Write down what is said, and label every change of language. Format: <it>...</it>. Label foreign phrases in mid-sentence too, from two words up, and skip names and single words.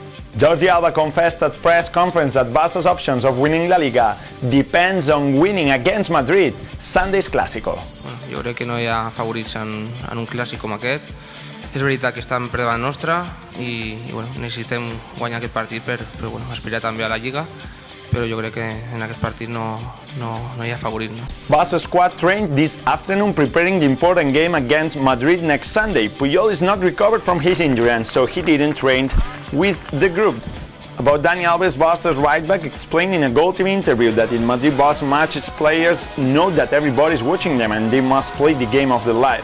<en>Jordi Alba confessed at press conference that Barça's options of winning La Liga depends on winning against Madrid Sunday's Clásico.</en> <ca>Bueno, jo crec que no hi ha favorits en un clàssic com aquest. És veritat que estan per davant nostra i bueno, necessitem guanyar aquest partit per bueno, aspirar també a la Lliga, però jo crec que en aquest partit no hi ha favorit. No?</ca> <en>Barça squad trained this afternoon preparing the important game against Madrid next Sunday. Puyol is not recovered from his injury and so he didn't train with the group. About Dani Alves, Barça's right-back explained in a Goal TV interview that in Madrid Barça matches players know that everybody's watching them and they must play the game of their life.</en>